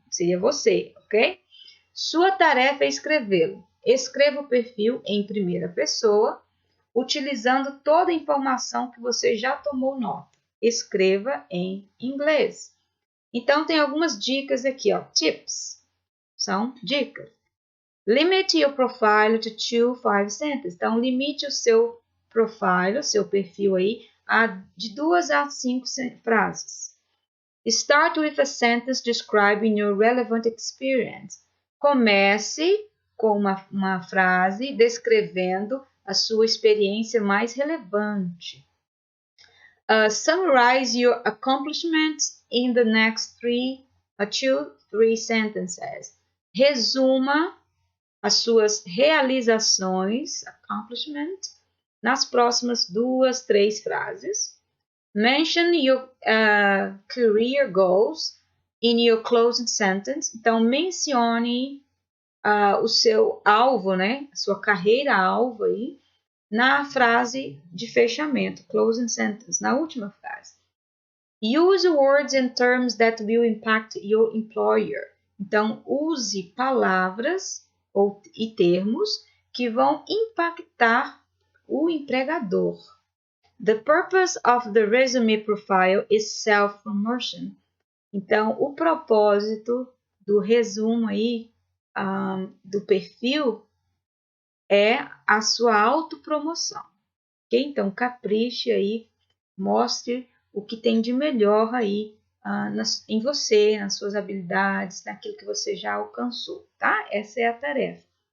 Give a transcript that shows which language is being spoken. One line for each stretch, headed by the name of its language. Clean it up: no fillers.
Portuguese: Seria você, ok? Sua tarefa é escrevê-lo. Escreva o perfil em primeira pessoa, utilizando toda a informação que você já tomou nota. Escreva em inglês. Então, tem algumas dicas aqui, ó. Tips. São dicas.
English: Limit your profile to 2-5 sentences.
Portuguese: Então, limite o seu profile, o seu perfil aí, de 2 a 5 frases.
English: Start with a sentence describing your relevant experience.
Portuguese: Comece com uma frase descrevendo a sua experiência mais relevante.
English: Summarize your accomplishments in the next 2-3 sentences.
Portuguese: Resuma as suas realizações, accomplishment, nas próximas 2-3 frases.
English: Mention your career goals in your closing sentence.
Portuguese: Então, mencione o seu alvo, né? A sua carreira-alvo aí, na frase de fechamento, closing sentence, na última frase.
English: Use words and terms that will impact your employer.
Portuguese: Então, use palavras e termos que vão impactar o empregador.
English: The purpose of the resume profile is self-promotion.
Portuguese: Então, o propósito do resumo aí, do perfil, é a sua autopromoção. Okay? Então, capriche aí, mostre o que tem de melhor aí em você, nas suas habilidades, naquilo que você já alcançou, tá? Essa é a tarefa.